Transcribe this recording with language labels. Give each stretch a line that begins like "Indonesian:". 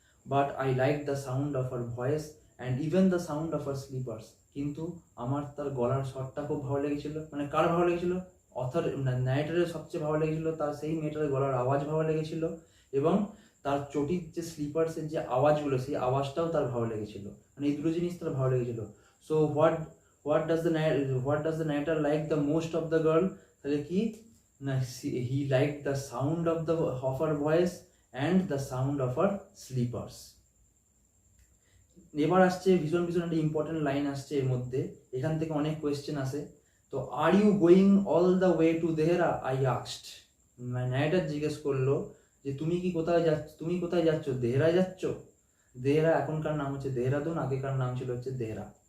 English: but I like the sound of her voice and even the sound of her slippers,
Bangla: কিন্তু আমার তার গলার স্বরটা খুব ভালো লেগেছিল। মানে কার ভালো লেগেছিল? অথর ন্যারেটরের সবচেয়ে ভালো লেগেছিল তার সেই মেয়েটার গলার আওয়াজ ভালো লেগেছিল, এবং তার চটির যে স্লিপার্সের যে আওয়াজগুলো, সেই আওয়াজটাও তার ভালো লেগেছিল। মানে এই দুটো জিনিস তার ভালো লেগেছিল।
English: So what does the narrator like the most of the girl?
Bangla: তাহলে কি না,
English: he liked the sound of her voice and the sound of her slippers.
Bangla: এবার আসছে ভীষণ একটা ইম্পর্টেন্ট লাইন আসছে এর মধ্যে, এখান থেকে অনেক কোয়েশ্চেন আসে।
English: তো are you going all the way to Dehra, I asked.
Bangla: Narrator জিজ্ঞেস করলো যে তুমি কোথায় যাচ্ছ, দেহরা যাচ্ছ। দেহরা এখনকার নাম হচ্ছে দেহরাদুন, আগেকার নাম ছিল হচ্ছে দেহরা।